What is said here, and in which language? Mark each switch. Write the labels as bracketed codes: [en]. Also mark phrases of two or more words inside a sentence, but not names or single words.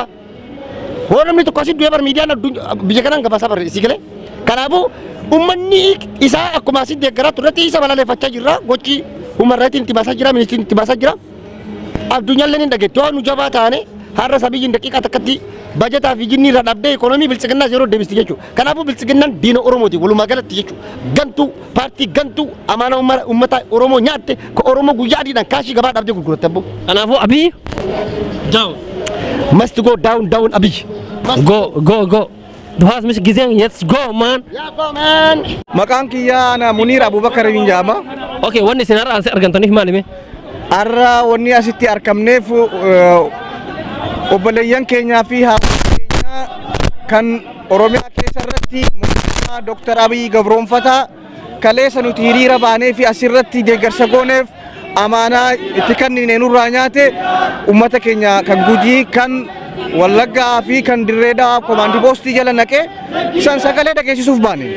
[om] namni tokko asii du'ee bar miidiyaan biyya kanaan gabaasaa bar si galee kanaafuu ummanni isaa akkuma asii deeggaraa turretti isa balaleeffachaa jirra gochi umarraatiin itti baasaa jira ministiriin itti baasaa jira addunyaallee hin dhageetti yoo nu jabaa taane har'a sabiyyiin daqiiqaa takkatti bajataa fi jinni irraa dhabdee ikoonoomii bilchiginnaas yeroo deebisti jechuudha kanaafuu bilchiginnaan diina Oromooti walumaa galatti jechuudha gantuu paartii gantuu amaana uummata Oromoo nyaatte ka Oromoo guyyaa adiidhaan kaashii gabaa dhabdee gurguratte abbo kanaafuu Abiyyi down [en] must go down Abiyyi [de] go du hast mich gesehen jetzt [en] go man ja go man [om] Maqaan kiyyaa ana Muniir Abubakar bin jaama. okay wanni isin har'a argantaniif maalime Har'a wanni asitti argamneef obboleeyyan keenyaa fi haadha keenya kan Oromiyaa keessa irratti mootummaa Dr. Abiy gabroonfataa kaleessa nuti hiriira baanee fi asirratti deeggarsa gooneef amaanaa itti kennine nurraa nyaate ummata keenya kan Gujii kan Wallaggaa fi kan Dirreedhaa komaandii poostii jala naqee isaan sagalee dhageessisuuf baane.